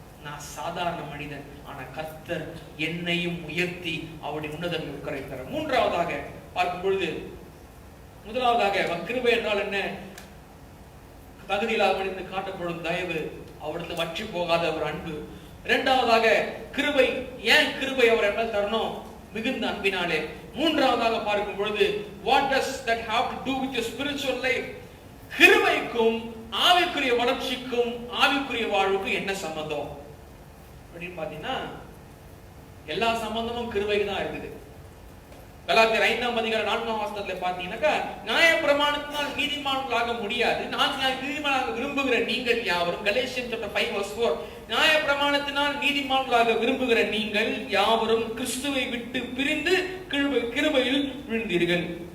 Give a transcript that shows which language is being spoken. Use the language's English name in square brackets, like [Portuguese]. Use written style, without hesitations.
[Tamil] நான் சாதாரண மனிதன், ஆனா கர்த்தர் என்னையும் உயர்த்தி அவருடைய உன்னதங்களில் உட்கார வைக்கிறார். மூன்றாவதாக பார்க்கும் பொழுது, முதலாவதாக கிருபை என்றால் என்ன? தகுதியில்லாத மனிதனுக்கு காட்டப்படும் தயவு, அவரிடத்தில் வற்றி போகாத ஒரு அன்பு. இரண்டாவதாக கிருபை, ஏன் கிருபை அவர் என்ன தரணும்? மிகுந்த அன்பினாலே. மூன்றாவதாக பார்க்கும் பொழுது, [English] what does that have to do with your spiritual life? [Tamil] கிருபைக்கும் ஆவிக்குரிய வளர்ச்சிக்கும் ஆவிக்குரிய வாழ்வுக்கும் என்ன சம்பந்தம் அப்படின்னு பாத்தீங்கன்னா, எல்லா சம்பந்தமும் கிருபைக்கு தான் இருக்குது. கலாத்தியர் 5ஆம் அதிகாரம் 4ஆம் வசனத்துல பாத்தீங்கன்னாக்கா, நியாயப்பிரமாணத்தினால் நீதிமான்களாக முடியாது, நான் நீதிமானாக விரும்புகிற நீங்கள் யாவரும், கலேசியர் 5:4, நியாயப்பிரமாணத்தினால் நீதிமான்களாக விரும்புகிற நீங்கள் யாவரும் கிறிஸ்துவை விட்டு பிரிந்து கிருபையில் விழுந்தீர்கள்.